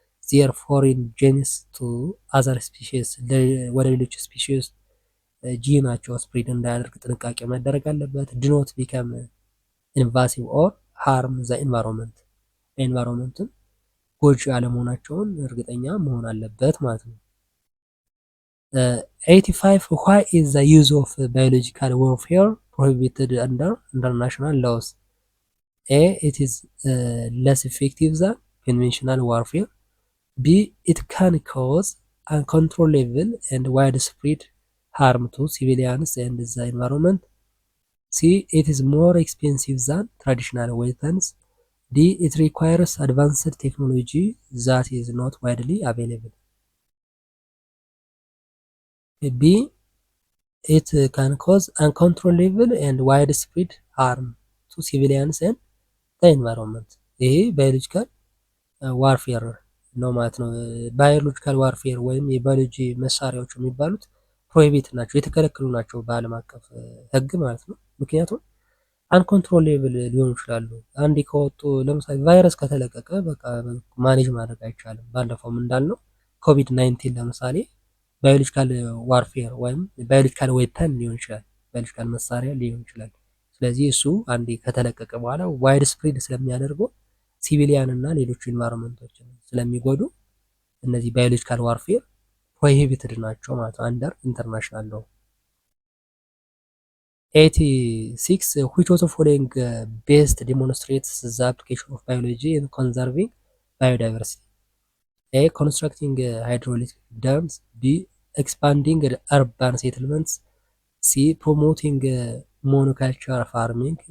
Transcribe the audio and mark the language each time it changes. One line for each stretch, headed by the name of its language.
English: ዜር ፎሪን ጄንስ ቱ አዘር ስፒሺስ
Amharic: ወደ ሌሎች ስፒሺስ ጂናቸው ስፕሪድ እንዳያደርግ ጥንቃቄ መደረግ አለበት።
English: ዲኖት ቢከም ኢንቫሲቭ ኦር ሃርም ዘ ኢንቫይሮንመንት
Amharic: ኤንቫይሮንመንትን ጎጂ አለመሆናቸውን እርግጠኛ መሆን አለበት ማለት ነው።
English: 85 why is the use of biological warfare prohibited under international laws? A. It is less effective than conventional warfare. B. It can cause uncontrollable and widespread harm to civilians and the environment. C. It is more expensive than traditional weapons. D. It requires advanced technology that is not widely available. B. It can cause uncontrollable and widespread harm to civilians and the environment.
Amharic: ይሄ ባዮሎጂካል ዋርፌር ነው ማለት ነው። ባዮሎጂካል ዋርፌር ወይም የባዮሎጂ መሳሪያዎች የሚባሉት ፕሮሂቢት ናቸው፣ የተከለከሉ ናቸው በዓለም አቀፍ ሕግ ማለት ነው። ምክንያቱም አንኮንትሮሌብል ሊሆኑ ይችላሉ። አንዴ ከወጡ ለምሳሌ ቫይረስ ከተለቀቀ በቃ ማኔጅ ማድረግ አይቻልም። ባለፈውም እንዳልነው ኮቪድ 19 ለምሳሌ ባዮሎጂካል ዋርፌር ወይም ባዮሎጂካል ዌፐን ሊሆን ይችላል፣ ባዮሎጂካል መሳሪያ ሊሆን ይችላል። ስለዚህ እሱ አንዴ ከተለቀቀ በኋላ ዋይድ ስፕሪድ ስለሚያደርገው ሲቪሊያን እና ሌሎች ኢንቫይሮንመንቶችን ስለሚጎዱ እነዚህ ባዮሎጂካል ዋርፌር ፕሮሂቢትድ ናቸው ማለት ነው
English: አንደር ኢንተርናሽናል ሎው። 86 which of the following best demonstrates the application of biology in conserving biodiversity? A. Constructing hydraulic dams. B. Expanding urban settlements. C. Promoting monoculture farming.